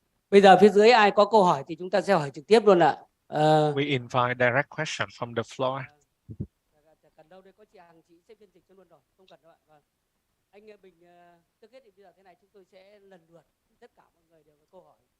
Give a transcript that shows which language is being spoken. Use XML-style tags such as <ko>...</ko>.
<vi>Bây giờ phía dưới ai có câu hỏi thì chúng ta sẽ hỏi trực tiếp luôn ạ.</vi> <en>We invite direct question from the floor.</en> <vi>Cần đâu đây có chị Hằng, chị sẽ phiên dịch cho luôn rồi, không cần đâu ạ. Vâng. Anh Bình, trước hết thì bây giờ thế này, chúng tôi sẽ lần lượt tất cả mọi người đều có câu hỏi.</vi>